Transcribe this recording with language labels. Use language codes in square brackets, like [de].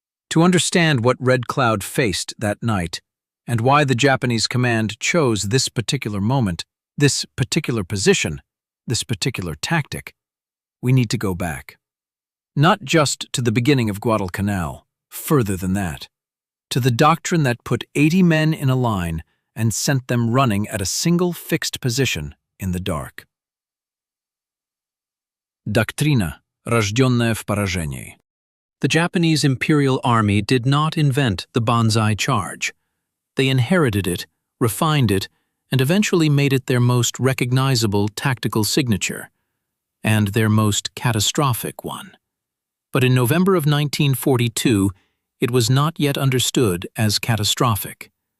[en] To understand what Red Cloud faced that night, and why the Japanese command chose this particular moment, this particular position, this particular tactic, we need to go back. Not just to the beginning of Guadalcanal, further than that, to the doctrine that put 80 men in a line and sent them running at a single fixed position in the dark. [ru] Doktrina, рожденная в поражении. [en] The Japanese Imperial Army did not invent the banzai charge. They inherited it, refined it, and eventually made it their most recognizable tactical signature, and their most catastrophic one. But in November of 1942, it was not yet understood as catastrophic.